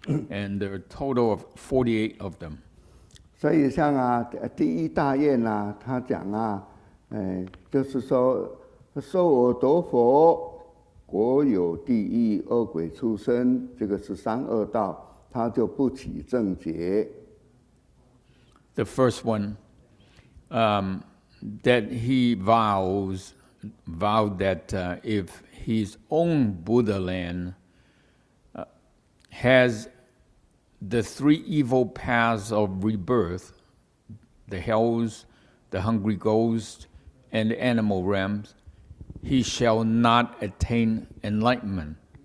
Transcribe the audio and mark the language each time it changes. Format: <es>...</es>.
<en>And there are a total of 48 of them.</en> <zh>所以像第一大愿他讲就是说我得佛，国有地狱，恶鬼畜生，这个是三恶道，他就不起正觉。</zh> <en>The first one, that he vowed that if his own Buddha land has the three evil paths of rebirth, the hells, the hungry ghosts, and the animal realms, he shall not attain enlightenment.</en>